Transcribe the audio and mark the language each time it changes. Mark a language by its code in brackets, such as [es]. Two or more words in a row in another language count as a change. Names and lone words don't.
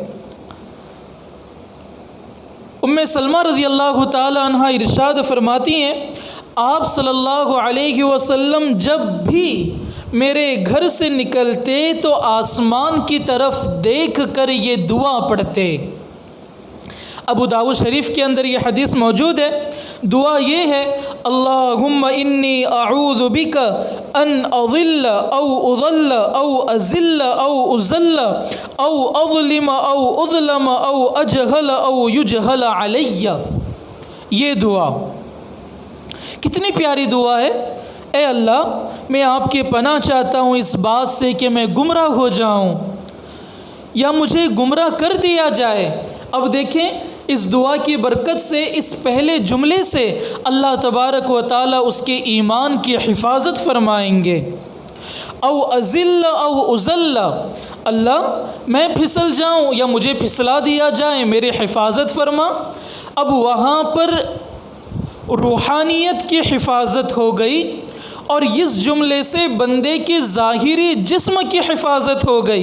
[ur] ام سلمہ [ar] رضی اللہ تعالی عنہا [ur] ارشاد فرماتی ہیں آپ [ar] صلی اللہ علیہ وسلم [ur] جب بھی میرے گھر سے نکلتے تو آسمان کی طرف دیکھ کر یہ دعا پڑھتے. ابو داؤد شریف کے اندر یہ حدیث موجود ہے. دعا یہ ہے [ar] اللہم انی اعوذ بک ان اضل او اضل او ازل او ازل او اظلم او اظلم او اجہل او یجہل علی. [ur] یہ دعا کتنی پیاری دعا ہے. اے اللہ میں آپ کی پناہ چاہتا ہوں اس بات سے کہ میں گمراہ ہو جاؤں یا مجھے گمراہ کر دیا جائے. اب دیکھیں اس دعا کی برکت سے، اس پہلے جملے سے [ar] اللہ تبارک و تعالی [ur] اس کے ایمان کی حفاظت فرمائیں گے. [ar] او ازل او ازل، [ur] اللہ میں پھسل جاؤں یا مجھے پھسلا دیا جائے، میرے حفاظت فرما. اب وہاں پر روحانیت کی حفاظت ہو گئی اور اس جملے سے بندے کے ظاہری جسم کی حفاظت ہو گئی.